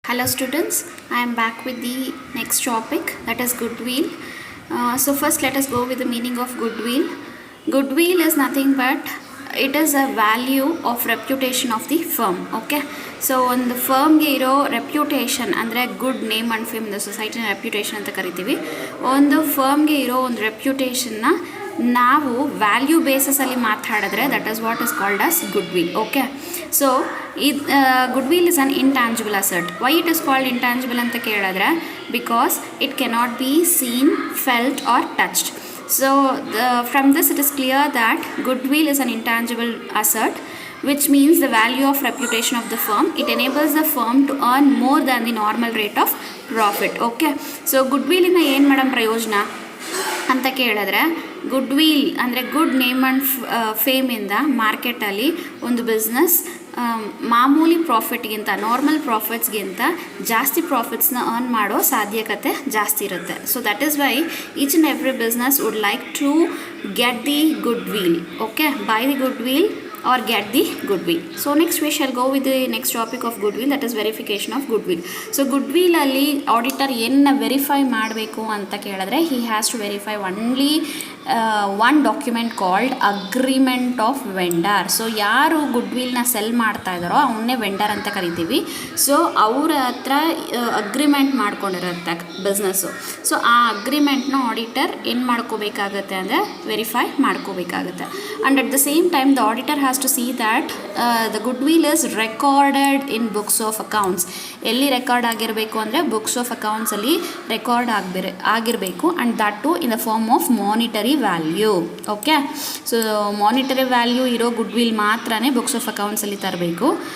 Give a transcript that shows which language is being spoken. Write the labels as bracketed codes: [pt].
[en] Hello students, I am back with the next topic, that is goodwill. So first let us go with the meaning of goodwill. Goodwill is nothing but it is a value of reputation of the firm. [kn] Okay, so ಒಂದು ಫರ್ಮ್ಗೆ ಇರೋ reputation ಅಂದರೆ good name and fame the ಸೊಸೈಟಿನ reputation ಅಂತ ಕರಿತೀವಿ. ಒಂದು ಫರ್ಮ್ಗೆ ಇರೋ ಒಂದು ರೆಪ್ಯುಟೇಷನ್ನ ನಾವು value ಬೇಸಸಲ್ಲಿ ಮಾತಾಡಿದ್ರೆ [en] That is what is called as goodwill. Okay, so ಇದು goodwill is an intangible asset. Why it is called intangible [kn] ಅಂತ ಕೇಳಿದ್ರೆ [en] Because it cannot be seen, felt or touched. So from this it is clear that goodwill is an intangible asset, which means the value of reputation of the firm. It enables the firm to earn more than the normal rate of profit. [kn] Okay, so goodwill ಇಂದ ಏನು madam ಪ್ರಯೋಜನ ಅಂತ ಕೇಳಿದ್ರೆ, goodwill ಅಂದರೆ good name and ಫೇಮಿಂದ ಮಾರ್ಕೆಟಲ್ಲಿ ಒಂದು business ಮಾಮೂಲಿ ಪ್ರಾಫಿಟ್ಗಿಂತ, normal ಪ್ರಾಫಿಟ್ಸ್ಗಿಂತ ಜಾಸ್ತಿ ಪ್ರಾಫಿಟ್ಸ್ನ ಅರ್ನ್ ಮಾಡೋ ಸಾಧ್ಯತೆ ಜಾಸ್ತಿ ಇರುತ್ತೆ. [en] So that is why each and every business would like to get the goodwill. Okay, by the goodwill or get the goodwill. So next we shall go with the next topic of goodwill, that is verification of goodwill. So goodwill [kn] ಅಲ್ಲಿ auditor ಏನನ್ನ verify ಮಾಡಬೇಕು ಅಂತ ಕೇಳಿದ್ರೆ, [en] he has to verify only one document called agreement of vendor. [kn] So ಯಾರು ಗುಡ್ವಿಲ್ನ cell ಮಾಡ್ತಾ ಇದ್ದಾರೋ ಅವನ್ನೇ vendor ಅಂತ ಕರಿತೀವಿ. ಸೊ ಅವ್ರ ಹತ್ರ ಅಗ್ರಿಮೆಂಟ್ ಮಾಡ್ಕೊಂಡಿರುತ್ತೆ ಬಿಸ್ನೆಸ್ಸು. ಸೊ ಆ ಅಗ್ರಿಮೆಂಟ್ನ ಆಡಿಟರ್ ಏನು ಮಾಡ್ಕೋಬೇಕಾಗತ್ತೆ ಅಂದರೆ ವೆರಿಫೈ ಮಾಡ್ಕೋಬೇಕಾಗತ್ತೆ. [en] And at the same time the auditor has to see that the goodwill is recorded in books of accounts. [kn] ಎಲ್ಲಿ ರೆಕಾರ್ಡ್ ಆಗಿರಬೇಕು ಅಂದರೆ ಬುಕ್ಸ್ ಆಫ್ ಅಕೌಂಟ್ಸಲ್ಲಿ ರೆಕಾರ್ಡ್ ಆಗಿರಬೇಕು, [en] And that too in the form of monetary value. [kn] Okay, so monetary value ಇರೋ goodwill ಮಾತ್ರನೇ books of ಅಕೌಂಟ್ಸಲ್ಲಿ ತರಬೇಕು.